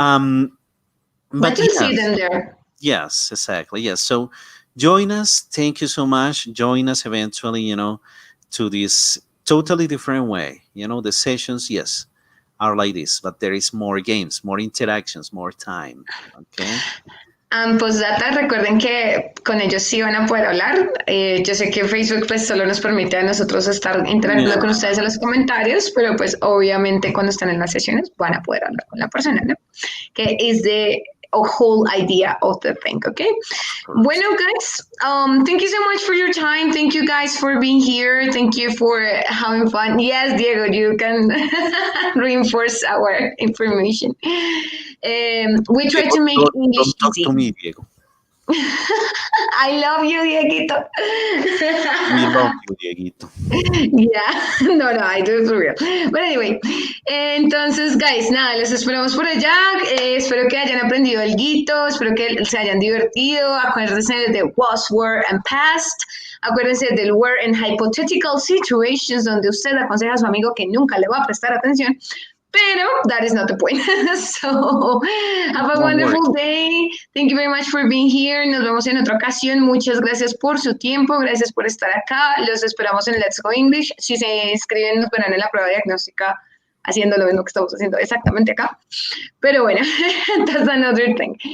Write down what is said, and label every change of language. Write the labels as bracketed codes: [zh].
[en] I can see them there. Yes, exactly. Yes. So join us. Thank you so much. Join us eventually, to this totally different way. The sessions, yes, are like this, but there is more games, more interactions, more time. Okay. [es] Postdata, recuerden que con ellos sí van a poder hablar. Yo sé que Facebook pues solo nos permite a nosotros estar interactuando con ustedes en los comentarios, pero pues obviamente cuando están en las sesiones van a poder hablar con la persona, ¿no? Que [en] is the a whole idea of the thing, okay? Bueno, guys, thank you so much for your time. Thank you guys for being here. Thank you for having fun. Yes, Diego, you can reinforce our information. We try to make English don't talk easy. to me, Diego. I love you, Dieguito. We love you, Dieguito. Yeah, no, I do it for real. But anyway, entonces, guys, [es] nada, los esperamos por allá. Espero que hayan aprendido alguito, espero que se hayan divertido. Acuérdense de was, were, and past. Acuérdense del were [en] in hypothetical situations, [es] donde usted aconseja a su amigo que nunca le va a prestar atención. [en] Pero that is not the point. So, have a wonderful day. Thank you very much for being here. [es] Nos vemos en otra ocasión. Muchas gracias por su tiempo. Gracias por estar acá. Los esperamos en Let's Go English. Si se inscriben, nos verán en la prueba diagnóstica haciendo lo mismo que estamos haciendo exactamente acá. Pero bueno, [en] that's another thing.